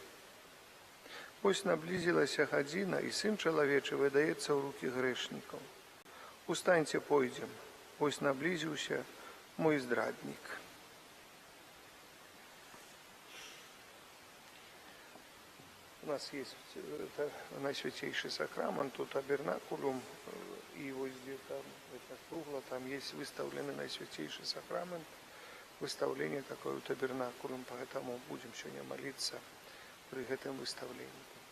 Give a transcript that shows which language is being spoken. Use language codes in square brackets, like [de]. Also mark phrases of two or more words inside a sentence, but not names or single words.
[be] Вось наблізілася гадзіна, і Сын чалавечы выдаецца ў рукі грэшнікаў. Устаньце, пойдзем, вось наблізіўся мой здраднік». [ru] У нас есть Найсвятейший Сакрамент, тут табернакулум, и вот здесь там, это кругло, там есть выставленный Найсвятейший Сакрамент, выставление такое табернакулум, поэтому будем сегодня молиться при этом выставлении.